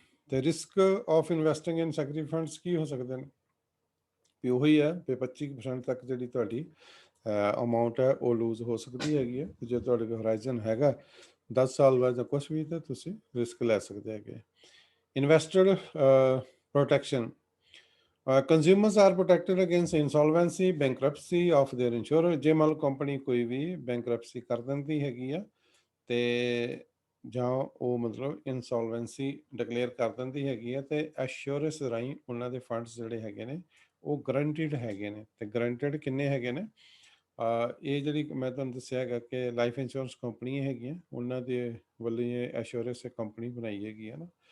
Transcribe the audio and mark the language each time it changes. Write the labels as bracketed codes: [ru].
[pa] ਤੇ [en] risk of investing in sectoral funds [pa] ਕੀ ਹੋ ਸਕਦੇ ਨੇ ਵੀ ਉਹੀ ਹੈ ਵੀ 25% ਤੱਕ ਜਿਹੜੀ ਤੁਹਾਡੀ ਅਮਾਊਂਟ ਹੈ ਉਹ ਲੂਜ਼ ਹੋ ਸਕਦੀ ਹੈਗੀ ਹੈ, ਜੇ ਤੁਹਾਡੇ ਕੋਲ ਹੋਰਾਈਜ਼ਨ ਹੈਗਾ 10 ਸਾਲ ਬਾਅਦ ਜਾਂ ਕੁਛ ਵੀ ਤਾਂ ਤੁਸੀਂ ਰਿਸਕ ਲੈ ਸਕਦੇ ਹੈਗੇ। [en] Investor protection, consumers are protected against insolvency, bankruptcy of their insurer। [pa] ਜੇ ਮੰਨ ਲਓ ਕੰਪਨੀ ਕੋਈ ਵੀ ਬੈਂਕਰਪਸੀ ਕਰ ਦਿੰਦੀ ਹੈਗੀ ਆ ਤੇ ਜਾਂ ਉਹ ਮਤਲਬ ਇਨਸੋਲਵੈਂਸੀ ਡਿਕਲੇਅਰ ਕਰ ਦਿੰਦੀ ਹੈਗੀ ਆ ਤੇ ਐਸ਼ੋਰੈਂਸ ਰਾਹੀਂ ਉਹਨਾਂ ਦੇ ਫੰਡਸ ਜਿਹੜੇ ਹੈਗੇ ਨੇ ਉਹ ਗਰੰਟਿਡ ਹੈਗੇ ਨੇ, ਤੇ ਗਰੰਟਿਡ ਕਿੰਨੇ ਹੈਗੇ ਨੇ ਇਹ ਜਿਹੜੀ ਮੈਂ ਤੁਹਾਨੂੰ ਦੱਸਿਆ ਹੈਗਾ ਕਿ ਲਾਈਫ ਇੰਸ਼ੋਰੈਂਸ ਕੰਪਨੀਆਂ ਹੈਗੀਆਂ ਉਹਨਾਂ ਦੇ ਵੱਲੋਂ ਇਹ ਐਸ਼ੋਰੈਂਸ ਕੰਪਨੀ ਬਣਾਈ ਹੈਗੀ ਹੈ ਨਾ।